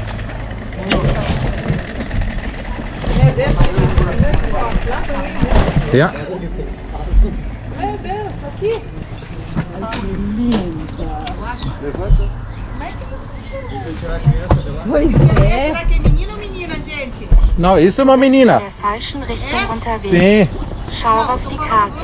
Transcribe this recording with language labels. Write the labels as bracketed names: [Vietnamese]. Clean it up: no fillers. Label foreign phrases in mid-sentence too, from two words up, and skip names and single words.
[Portuguese] É desse? [German] Ja. [Portuguese] Meu Deus, aqui. Levanta. Será que é menino ou menina, gente? Não, isso é uma menina. [German] der falschen Richtung unterwegs. [Portuguese] Sim. [German] Schau auf die Karte.